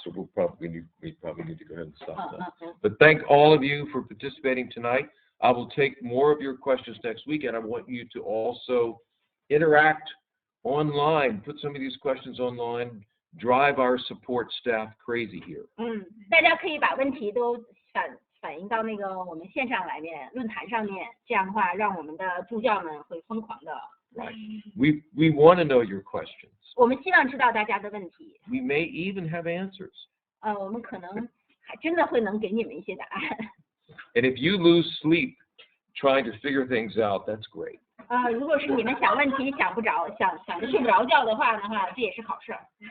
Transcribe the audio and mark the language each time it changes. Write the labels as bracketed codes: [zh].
[en] So we probably need to go ahead and stop now. 嗯。 But thank all of you for participating tonight. I will take more of your questions next week, and I want you to also interact online. Put some of these questions online. Drive our support staff crazy here. [zh] 大家可以把问题都反映到那个我们线上论坛上面，这样的话，让我们的助教们会疯狂的。 [en] Right. We want to know your questions. [zh] 我们希望知道大家的问题。 [en] We may even have answers. [zh] 我们可能还真的会能给你们一些答案。 [en] And if you lose sleep trying to figure things out, that's great. [zh] 如果是你们想问题想不着，想着睡不着觉的话，这也是好事儿。